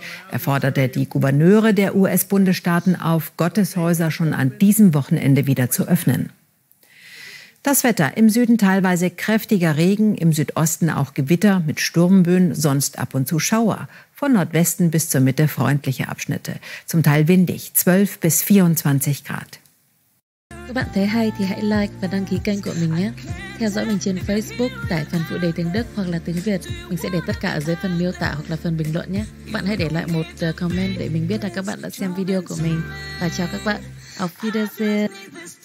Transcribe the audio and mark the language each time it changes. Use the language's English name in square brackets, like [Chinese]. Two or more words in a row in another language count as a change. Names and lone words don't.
[German] Er forderte die Gouverneure der US-Bundesstaaten auf, Gotteshäuser schon an diesem Wochenende wieder zu öffnen. Das Wetter: im Süden teilweise kräftiger Regen, im Südosten auch Gewitter mit Sturmböen, sonst ab und zu Schauer. Von Nordwesten bis zur Mitte freundliche Abschnitte. Zum Teil windig, 12 bis 24 Grad. [Vietnamese] Các bạn thấy hay thì hãy like và đăng ký kênh của mình nhé. Theo dõi mình trên Facebook, tải phần phụ đề tiếng Đức hoặc là tiếng Việt. Mình sẽ để tất cả ở dưới phần miêu tả hoặc là phần bình luận nhé. Các bạn hãy để lại một comment để mình biết là các bạn đã xem video của mình. Và chào các bạn. [German] Auf Wiedersehen.